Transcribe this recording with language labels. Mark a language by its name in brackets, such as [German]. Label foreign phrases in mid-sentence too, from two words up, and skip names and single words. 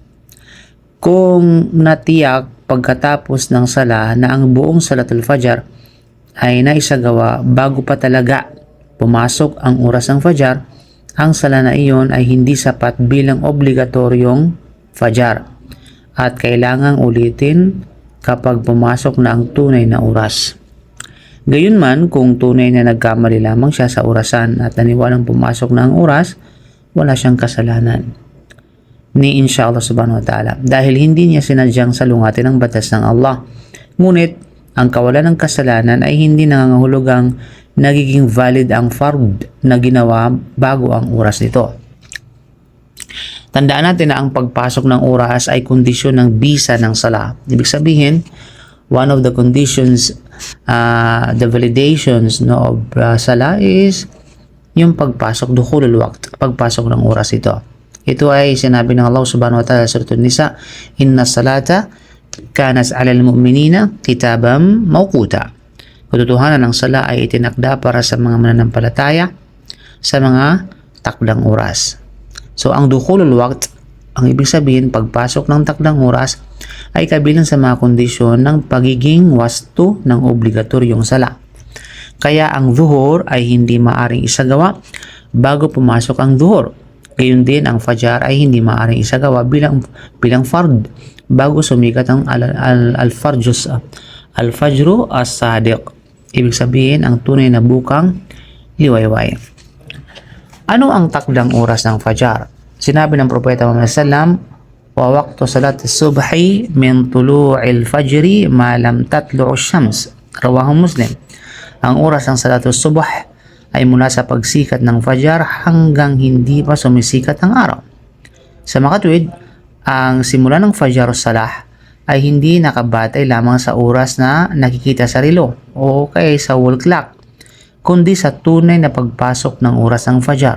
[Filipino] Kung natiyak pagkatapos ng sala na ang buong salatul fajar ay naisagawa bago pa talaga pumasok ang oras ng fajar, ang sala na iyon ay hindi sapat bilang obligatoryong fajar at kailangang ulitin kapag pumasok na ang tunay na oras. Gayunman, kung tunay na nagkamali lamang siya sa orasan at naniwalang pumasok na ang oras, wala siyang kasalanan ni [Arabic] إن شاء الله سبحانه وتعالى [Filipino] dahil hindi niya sinadyang salungatin ang batas ng Allah. Ngunit, ang kawalan ng kasalanan ay hindi nangangahulugang nagiging valid ang fard na ginawa bago ang oras nito. Tandaan natin na ang pagpasok ng oras ay kondisyon ng bisa ng sala. Ibig sabihin, [English] one of the conditions, the validations of sala is [Filipino] yung pagpasok, [Arabic] دخول الوقت, [Filipino] pagpasok ng oras ito. Ito ay sinabi ng Allah [Arabic] سبحانه وتعالى [Filipino] sa Surah An-Nisa, [Arabic] إن الصلاة كانت على المؤمنين كتابا موقوتا. [Filipino] Katotohanan ng sala ay itinakda para sa mga mananampalataya sa mga takdang oras. So ang [Arabic] دخول الوقت, [Filipino] ang ibig sabihin pagpasok ng takdang oras ay kabilang sa mga kondisyon ng pagiging wasto ng obligatoryong sala. Kaya ang zuhur ay hindi maaring isagawa bago pumasok ang zuhur. Gayon din ang fajar ay hindi maaring isagawa bilang fard bago sumikat ang [Arabic] الفجر الصادق. [Filipino] Ibig sabihin ang tunay na bukang liwayway. Ano ang takdang oras ng fajar? Sinabi ng Propeta [Arabic] Muhammad sallam, ووقت صلاة الصبح من طلوع الفجر ما لم تطلع شمس. رواه مسلم. [Filipino] Ang oras ng [Arabic] صلاة الصبح [Filipino] ay mula sa pagsikat ng fajar hanggang hindi pa sumisikat ang araw. Sa makatwid, ang simula ng fajar salah ay hindi nakabatay lamang sa oras na nakikita sa relo o kaya sa [English] wall clock, [Filipino] kundi sa tunay na pagpasok ng oras ng fajar.